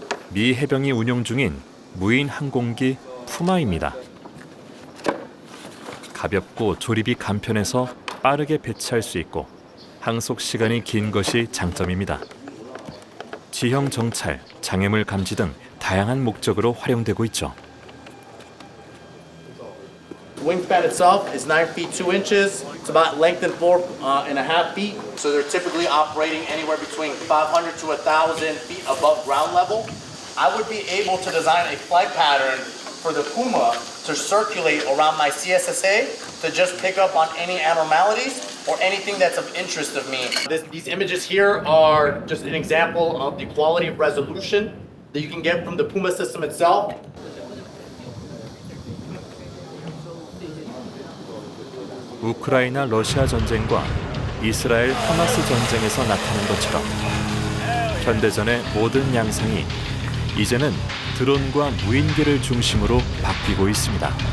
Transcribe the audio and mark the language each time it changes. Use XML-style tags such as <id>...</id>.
<ko>미 해병이 운용 중인 무인 항공기 푸마입니다. 가볍고 조립이 간편해서 빠르게 배치할 수 있고 항속 시간이 긴 것이 장점입니다. 지형 정찰, 장애물 감지 등 다양한 목적으로 활용되고 있죠.</ko> <en>Wingspan itself is 9 feet 2 inches. It's about lengthened 4.5 feet. So they're typically operating anywhere between 500 to 1,000 feet above ground level. I would be able to design a flight pattern for the Puma to circulate around my CSSA to just pick up on any abnormalities or anything that's of interest of me. These images here are just an example of the quality of resolution that you can get from the Puma system itself.</en> <ko>우크라이나 러시아 전쟁과 이스라엘 하마스 전쟁에서 나타난 것처럼 현대전의 모든 양상이 이제는 드론과 무인기를 중심으로 바뀌고 있습니다.</ko>